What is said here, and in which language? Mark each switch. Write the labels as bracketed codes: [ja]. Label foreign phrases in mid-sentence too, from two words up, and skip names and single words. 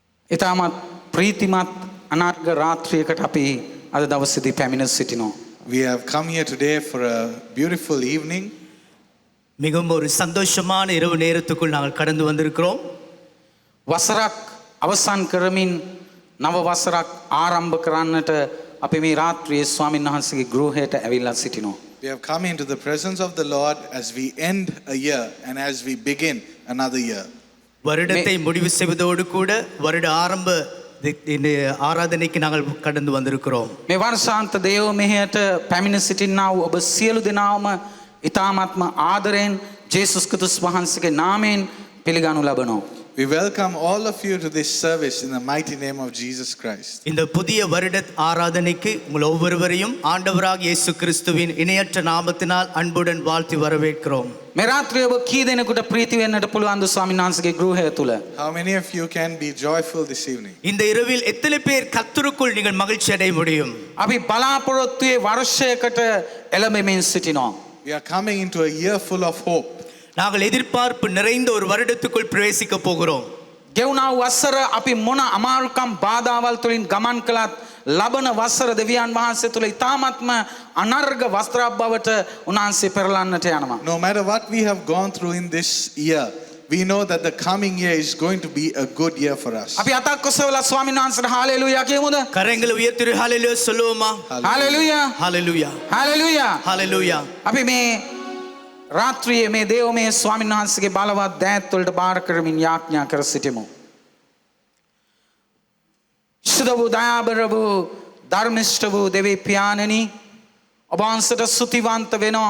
[si] ඉතාමත් ප්‍රීතිමත් අනාර්ග රාත්‍රියකට අපි අද දවසේදී පැමිණ සිටිනවා. [en] We have come here today for a beautiful evening. [ta] மிகவும் ஒரு சந்தோஷமான இரவு நேரத்துக்குள் நாங்கள் கடந்து வந்திருக்கிறோம். [si] වසරක් අවසන් කරමින් නව වසරක් ආරම්භ කරන්නට අපි මේ රාත්‍රියේ ස්වාමීන් වහන්සේගේ ගෘහයට ඇවිල්ලා සිටිනවා. [en] We have come into the presence of the Lord as we end a year and as we begin another year. [ta] வருடத்தை முடிவு செய்வதோடு கூட வருட ஆரம்ப ආරාධනයක நாங்கள் கடந்து வந்திருக்கிறோம். [si] මේ වර්ෂාන්ත දේව මෙහෙයට පැමිණ සිටිනා වූ ඔබ සියලු දෙනාම ඉතාමත්ම ආදරෙන් ජේසුස් ක්‍රිස්තුස් වහන්සේගේ නාමයෙන් පිළිගනු ලබනවා. [en] We welcome all of you to this service in the mighty name of Jesus Christ. [ta] இந்த புதிய வருட ஆராதனைக்கு உங்கள் ஒவ்வொருவரையும் ஆண்டவராகிய இயேசு கிறிஸ்துவின் இணையற்ற நாமத்தினால் அன்புடன் வாழ்த்தி வரவேற்கிறோம். [si] මේ රාත්‍රියේ ඔබ කී දෙනෙකුට ප්‍රීති වෙන්නට පුළුවන්ද ස්වාමීන් වහන්සේගේ ගෘහය තුල? [en] How many of you can be joyful this evening? [ta] இந்த இரவில் எத்தனை பேர் கர்த்தருக்குள் நீங்கள் மகிழ்ச்சி அடைய முடியும்? [si] අපි බලාපොරොත්තුවේ වර්ෂයකට එළඹෙමින් සිටිනවා. [en] We are coming into a year full of hope. [ta] நாங்கள் எதிர்பார்ப்பு நிறைந்த ஒரு வருடத்துக்குள் பிரவேசிக்க போகிறோம். [si] ගෙවුනා වසර අපි මොන අමාරුකම් බාධාවල් තුලින් ගමන් කළත් ලබන වසර දෙවියන් වහන්සේ තුල ඉතාමත්ම අනර්ග වස්ත්‍රයක් බවට උන්වහන්සේ පෙරලන්නට යනවා. [en] No matter what we have gone through in this year, we know that the coming year is going to be a good year for us. [si] අපි අතක් ඔසවලා ස්වාමීන් වහන්සේට හාලෙලූයා කියමුද? [ta] கரங்களை உயர்த்தி ஹalleluya சொல்லுவோமா? [si] හාලෙලූයා [ta] ஹalleluya [si] හාලෙලූයා [ta] ஹalleluya. [si] අපි මේ රාත්‍රියේ මේ දේවමය ස්වාමීන් වහන්සේගේ බලවත් දෑත් වලට බාර කරමින් යාඥා කර සිටිමු. සුදු වූ දයාබර වූ ධර්මිෂ්ඨ වූ දෙවි පියාණනි ඔබ වහන්සේට ස්තුතිවන්ත වෙනවා.